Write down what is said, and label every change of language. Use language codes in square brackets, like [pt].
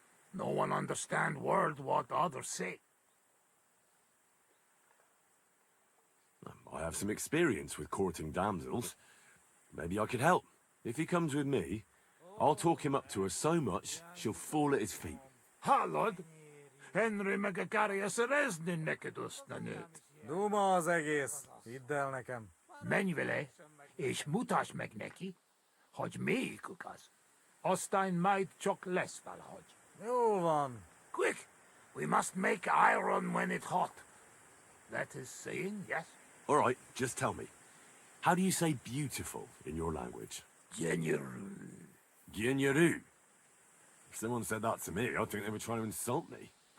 [en] No one understand word what others say. I have some experience with courting damsels. Maybe I could help. If he comes with me, I'll talk him up to her so much she'll fall at his feet. [hu] Hallod? Henry meg a karja szerezni neked azt a nőt. Duma az egész. Hidd el nekem. Menj vele, és mutasd meg neki, hogy melyikük az. Aztán majd csak lesz valahogy. Jó van. [en] Quick! We must make iron when it's hot. That is saying, yes? All right, just tell me. How do you say beautiful in your language? General. [hu] Gyenyeru. [en] If someone said that to me, I'd think they were trying to insult me.